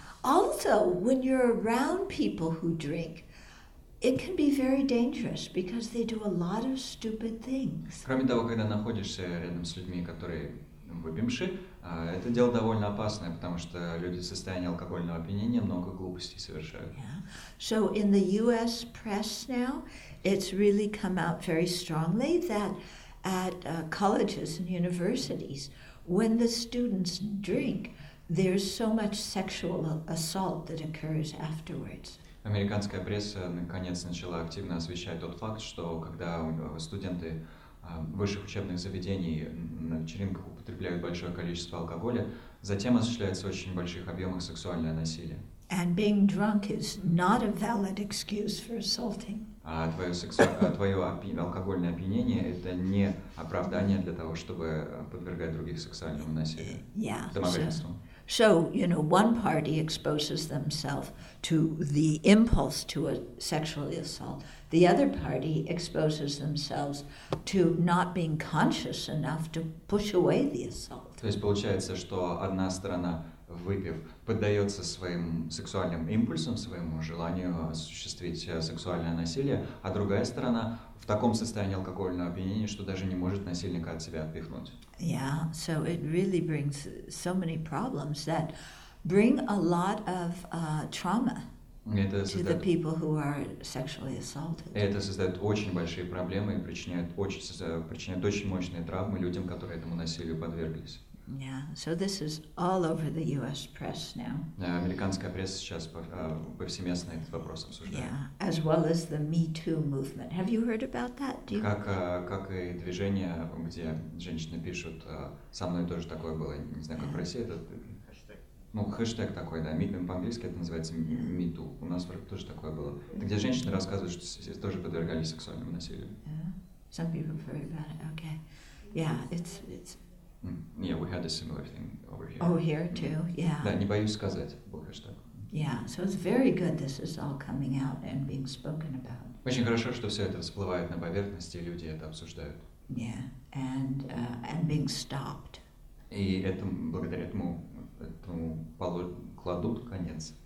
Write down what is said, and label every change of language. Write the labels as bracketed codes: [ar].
[en] Also, when you're around people who drink, it can be very dangerous because they do a lot of stupid things. [ru] Кроме того, когда находишься рядом с людьми, которые выпивши, это дело довольно опасное, потому что люди в состоянии алкогольного опьянения много глупостей совершают. [en] Yeah. So in the U.S. press now, it's really come out very strongly that at colleges and universities, when the students drink, there's so much sexual assault that occurs afterwards. [ru] Американская пресса наконец начала активно освещать тот факт, что когда студенты высших учебных заведений на вечеринках употребляют большое количество алкоголя, затем осуществляется в очень больших объемах сексуальное насилие. [en] And being drunk is not a valid excuse for assaulting. [ru] А твое алкогольное опьянение – это не оправдание для того, чтобы подвергать других сексуальному насилию, домогательству. [en] So, one party exposes themselves to the impulse to a sexual assault. The other party exposes themselves to not being conscious enough to push away the assault. [ru] То есть получается, что одна сторона, выпив, поддается своим сексуальным импульсам, своему желанию осуществить сексуальное насилие, а другая сторона в таком состоянии алкогольного опьянения, что даже не может насильника от себя отпихнуть. [en] Yeah, so it really brings so many problems that bring a lot of trauma to the people who are sexually assaulted. [ru] Это создает очень большие проблемы и причиняет очень мощные травмы людям, которые этому насилию подверглись. [en] Yeah, so this is all over the U.S. press now. [ru] Американская пресса сейчас повсеместно этот вопрос обсуждает. [en] Yeah, as well as the Me Too movement. Have you heard about that? [ru] Как и движение, где женщины пишут, со мной тоже такое было, не знаю, как в России, это хэштег такой, да, по-английски это называется Me Too. У нас тоже такое было. Это где женщины рассказывают, что тоже подвергались сексуальному насилию. [en] Yeah, some people have heard about it. Okay, yeah, it's. Yeah, we had a similar thing over here. Oh, here too, yeah. [ru] Да, не боюсь сказать, был хэштег. [en] Yeah, so it's very good this is all coming out and being spoken about. [ru] Очень хорошо, что все это всплывает на поверхности, и люди это обсуждают. [en] Yeah, and being stopped. [ru] И благодаря этому кладут конец.